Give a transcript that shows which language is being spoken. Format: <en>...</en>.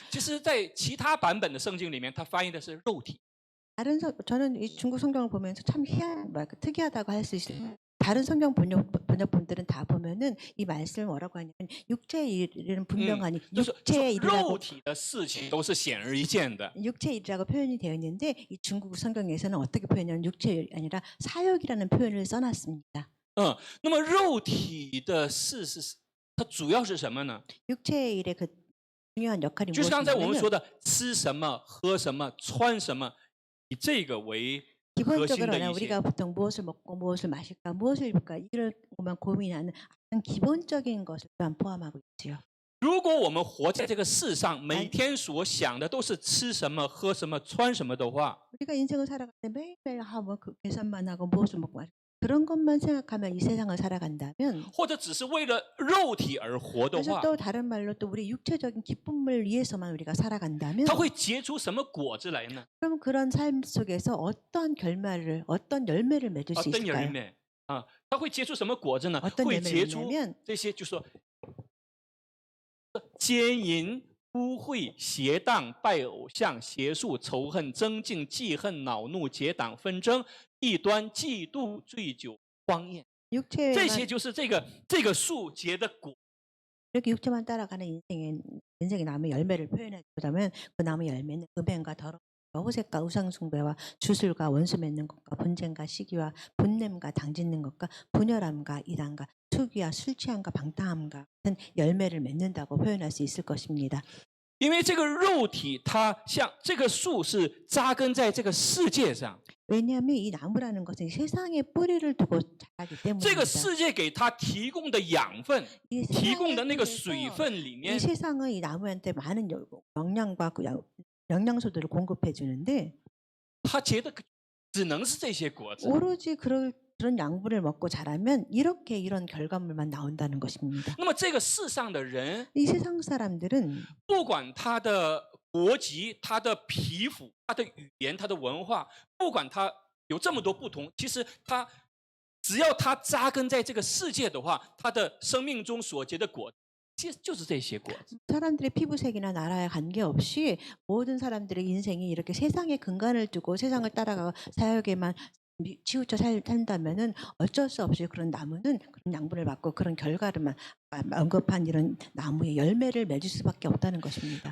<zh>其实，在其他版本的圣经里面，他翻译的是肉体。</zh> <ko>저는 이 중국 성경을 보면서 참 특이하다고 할 수 있어요. 다른 성경 번역본들은 다 보면은 이 말씀을 뭐라고 하냐면 육체의 일은 분명하니</ko> <zh>就是</zh> <ko>육체의</ko> <zh>肉</zh> <ko>일이라고</ko> <zh>体的事情都是显而易见的。</zh> <ko>육체의 일이라고 표현이 되어 있는데 이 중국 성경에서는 어떻게 표현하냐면 육체의 일이 아니라 사역이라는 표현을 써놨습니다.</ko> <zh>那么肉体的事是它主要是什么呢？</zh> <ko>육체의 일의 그 중요한 역할이</ko> <zh>就是刚才我们</zh> <ko>무엇이냐면</ko> <zh>说的吃什么、喝什么、穿什么，以这个为核心</zh> <ko>기본적으로</ko> <zh>的一些</zh> <ko>우리가 。 보통 무엇을 먹고 무엇을 마실까 무엇을 입을까 이를 보면 고민하는 가장 기본적인 것을 또한 포함하고 있지요.</ko> <zh>如果我们活在这个世上，每天所想的都是吃什么、喝什么、穿什么的话，</zh> <ko>우리가 인생을 살아갈 때 매일매일 뭐 그 계산만 하고 무엇을 먹고 그런 것만 생각하면 이 세상을 살아간다면</ko> <zh>或者只是为了肉体而活的</zh> <ko>그래서</ko> <zh>话，</zh> <ko>또 다른 말로 또 우리 육체적인 기쁨을 위해서만 우리가 살아간다면</ko> <zh>它会结出什么果子来呢？</zh> <ko>그럼 그런 삶 속에서 어떤 결말을 어떤 열매를 맺을 수 灯 있을까요?</ko> <zh>人呢？啊，它会结出什么果子呢？</zh> <ko>어떤</ko> <zh>会</zh> <ko>열매를</ko> <zh>结出</zh> <ko>맺냐면</ko> <zh>这些，就说奸淫、污秽、邪荡、拜偶像、邪术、仇恨、争竞、记恨、恼怒、结党、纷争、异端、嫉妒、醉酒、荒宴，这些</zh> <ko>육체만</ko> <zh>就是这个树结的果。</zh> <ko>이렇게 육체만 따라가는 인생의 나무 열매를 표현하자면 그 나무 열매는 음행과 더러움, 호색과 우상숭배와 주술과 원수 맺는 것과 분쟁과 시기와 분냄과 당짓는 것과 분열함과 이단과 투기와 술 취함과 방탕함과 같은 열매를 맺는다고 표현할 수 있을 것입니다.</ko> <zh>因为这个肉体，它像这个树是扎根在这个世界上，</zh> <ko>왜냐하면 이 나무라는 것은 세상에 뿌리를 두고 자라기</ko> <zh>这个世界给它提供的养分，</zh> <ko>이</ko> <zh>提供</zh> <ko>세상에</ko> <zh>的那个</zh> <ko>의해서</ko> <zh>水分里</zh> <ko>이</ko> <zh>面，</zh> <ko>세상은 이 나무한테 많은 영양과 영양소들을 공급해 주는데</ko> <zh>它结的只能是这些果子。</zh> <ko>오로지 그런 양분을 먹고 자라면 이런 결과물만 나온다는 것입니다.</ko> <zh>那么这个世上的人，</zh> <ko>이 세상 사람들은</ko> <zh>不管他的国籍、他的皮肤、他的语言、他的文化，不管他有这么多不同，其实他只要他扎根在这个世界的话，他的生命中所结的果，其实就是这些果子。</zh> <ko>사람들의 피부색이나 나라에 관계없이 모든 사람들의 인생이 이렇게 세상에 근간을 두고 세상을 따라가 사역에만 치우쳐 산다면은 어쩔 수 없이 그런 나무는 그런 양분을 받고 그런 결과를만 언급한 이런 나무의 열매를 맺을 수밖에 없다는 것입니다.</ko>